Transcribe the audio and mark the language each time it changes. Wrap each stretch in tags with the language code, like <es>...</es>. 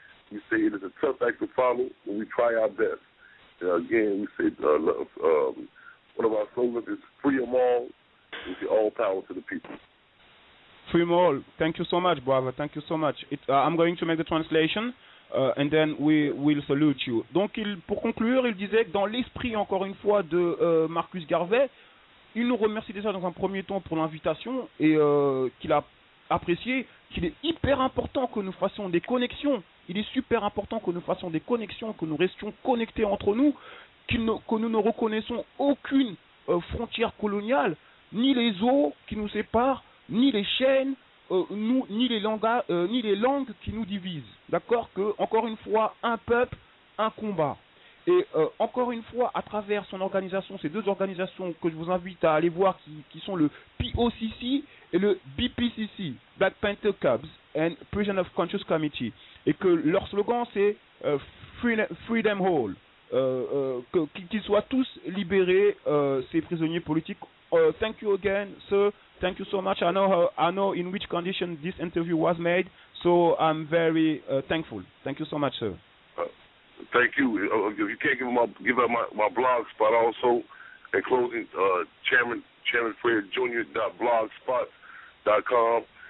<en>We say it is a tough act to follow, but we try our best. Again, we say one of our slogans is "Free 'em all." We say all power to the people. Free 'em all. Thank you so much, brother. Thank you so much. I'm going to make the translation. And then we will salute you.</en> <fr>Donc, pour conclure, il disait que dans l'esprit, encore une fois, de Marcus Garvey, il nous remercie déjà dans un premier temps pour l'invitation et qu'il a apprécié, qu'il est hyper important que nous fassions des connexions. Il est super important que nous fassions des connexions, que nous restions connectés entre nous, que nous ne reconnaissons aucune frontière coloniale, ni les eaux qui nous séparent, ni les chaînes, ni les langues qui nous divisent. D'accord? Que, encore une fois, un peuple, un combat. Et encore une fois, à travers son organisation, ces deux organisations que je vous invite à aller voir, qui sont le POCC et le BPCC, Black Panther Cubs and Prison of Conscious Committee, et que leur slogan c'est</fr> <en>free them all.</en> <fr>Qu'ils soient tous libérés, ces prisonniers politiques.</fr> <en>Thank you again, sir. Thank you so much. I know in which condition this interview was made, so I'm very thankful. Thank you so much, sir. Thank you. You can't give out my blog spot also. In closing, Chairman Fred Jr.blogspot.com.</en>